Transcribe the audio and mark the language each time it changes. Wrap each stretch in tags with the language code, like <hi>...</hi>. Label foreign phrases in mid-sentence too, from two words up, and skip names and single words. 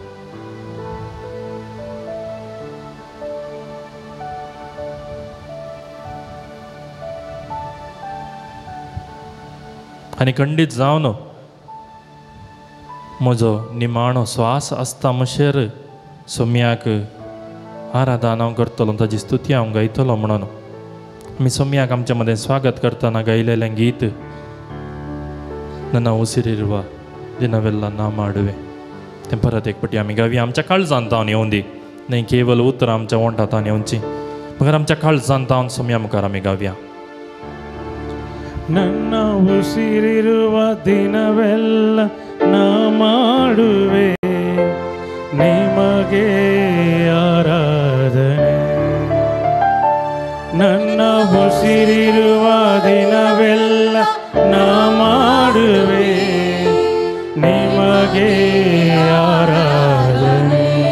<kok>आनी खंडीत जावन म्हजो निमाणो स्वास आसता म्हशेर सोम्याक आराधन हांव करतलो, ताजी स्तुती हांव गायतलो म्हणून आमी सोम्याक आमच्या मदें स्वागत करतना गायलेलें गीत</kok> <kn>ನನ್ನ ಉಸಿರಿರುವ ದಿನವೆಲ್ಲ ನಾ ಮಾಡುವೆ</kn> <kok>तें परत एक फावटी आमी गावया. आमच्या काळजांत तावन येवं दी, न्हय केवल उतरां आमच्या वंठांतान येवची, मगर आमच्या काळजांत तावन सोम्या मुखार आमी गावया.</kok> <kn>ನನ್ನ ಉಸಿರಿರುವ ದಿನವೆಲ್ಲ ನಾ ಮಾಡುವೆ ನಿಮಗೆ ಆರಾಧನೆ. ನನ್ನ ಉಸಿರಿರುವ ದಿನವೆಲ್ಲ ನಾ ಮಾಡುವೆ ನಿಮಗೆ ಆರಾಧನೆ.</kn>